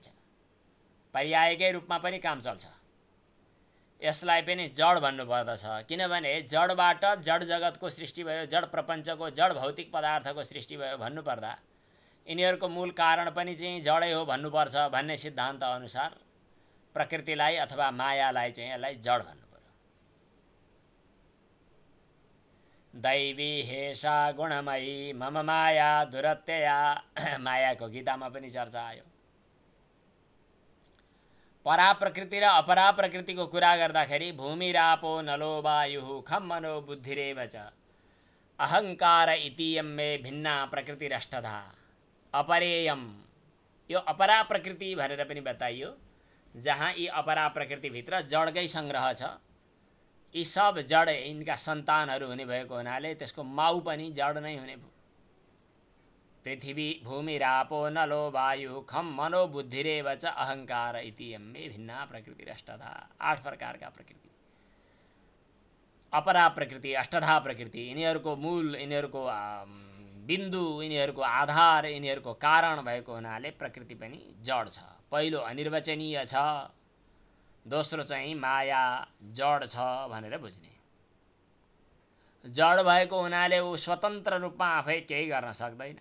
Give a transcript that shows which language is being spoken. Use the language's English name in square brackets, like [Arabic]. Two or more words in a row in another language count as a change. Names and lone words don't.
[Nepali] पर्यायकै रूपमा पनि काम चल्छ। यसलाई पनि जड भन्नुपर्दछ, किनभने जडबाट जड जगतको सृष्टि भयो, जड प्रपञ्चको जड भौतिक पदार्थको सृष्टि भयो भन्नुपर्दा यिनीहरूको मूल कारण पनि चाहिँ जडै हो भन्नुपर्छ भन्ने सिद्धान्त अनुसार प्रकृतिलाई अथवा मायालाई चाहिँ यसलाई जड भन्नु पर्यो। [Sanskrit] दैवी हेषा गुणमयी मम माया दुरत्यया, [Nepali] मायाको गीतामा पनि चर्चा आयो। परा प्रकृति र अपरा प्रकृतिको कुरा गर्दाखेरि [Sanskrit] भूमिरापो नलो वायुः खं मनो बुद्धिरेव च अहङ्कार इतीयं मे भिन्ना प्रकृतिरष्टधा अपरेयम [Nepali] यो अपरा प्रकृति भनेर पनि बताइयो, जहाँ यी अपरा प्रकृतिभित्र जडकै सङ्ग्रह छ। यी सब जड यिनका सन्तानहरू हुने भएको हुनाले त्यसको माउ पनि जड नै हुने भयो। [Sanskrit] पृथ्वी भूमिरापो नलो वायु खम मनो बुद्धिरेव च अहङ्कार इति यम्मे भिन्ना प्रकृति अष्टधा। [Nepali] 8 प्रकारका प्रकृति, अपरा प्रकृति, अष्टधा प्रकृति, यिनीहरूको मूल, यिनीहरूको बिन्दु, यिनीहरूको आधार, यिनीहरूको कारण भएको हुनाले प्रकृति पनि जड छ। पहिलो अनिर्वचनीय छ, दोस्रो चाहिँ माया जड छ भनेर बुझ्ने। जड भएको हुनाले ऊ स्वतन्त्र रूपमा आफै केही गर्न सक्दैन।